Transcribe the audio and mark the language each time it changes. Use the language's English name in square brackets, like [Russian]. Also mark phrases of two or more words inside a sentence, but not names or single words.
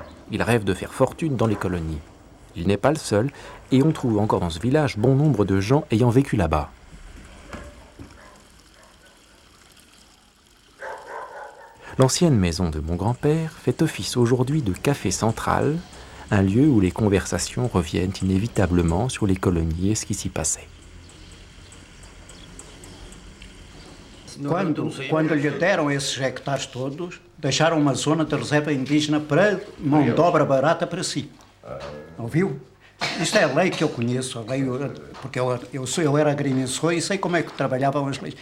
[French] Il rêve de faire fortune dans les colonies. Il n'est pas le seul, et on trouve encore dans ce village bon nombre de gens ayant vécu là-bas. L'ancienne maison de mon grand-père fait office aujourd'hui de café central, un lieu où les conversations reviennent inévitablement sur les colonies et ce qui s'y passait. [Portuguese] Quando lhe deram esses hectares todos, deixaram uma zona de reserva indígena para mão de obra barata para si. Ouviu? Isto é a lei que eu conheço, a lei, porque eu era agrimensor e sei como é que trabalhavam as leis.